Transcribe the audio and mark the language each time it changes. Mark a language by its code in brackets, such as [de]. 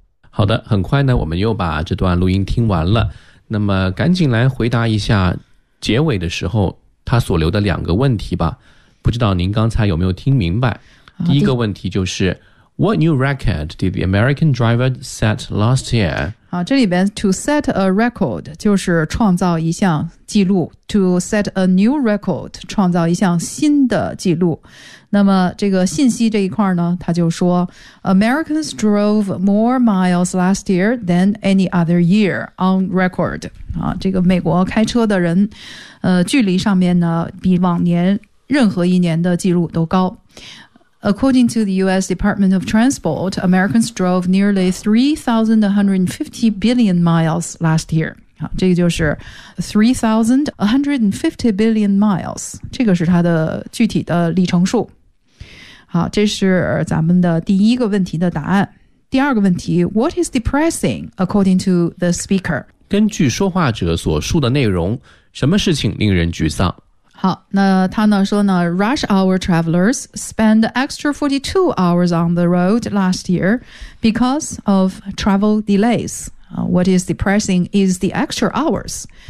[zh] 好的，很快呢，我们又把这段录音听完了。那么赶紧来回答一下结尾的时候他所留的两个问题吧。不知道您刚才有没有听明白。第一个问题就是 [en] What new record did the American driver set last year? [zh] 这里边 [en] to set a record [zh] 就是创造一项记录 [en] to set a new record [zh] 创造一项新的记录。那么这个信息这一块呢，他就说 [en] Americans drove more miles last year than any other year on record。 [zh] 这个美国开车的人，距离上面呢比往年任何一年的记录都高。 [en] According to the U.S. Department of Transport, Americans drove nearly 3,150 billion miles last year. [zh] 这个就是 [en] 3,150 billion miles. [zh] 这个是它的具体的里程数。好，这是咱们的第一个问题的答案。第二个问题 [en] ,What is depressing, according to the speaker? [zh] 根据说话者所述的内容，什么事情令人沮丧？好，那他呢说呢 [en] ,rush hour travelers spend extra 42 hours on the road last year because of travel delays. What is depressing is the extra hours.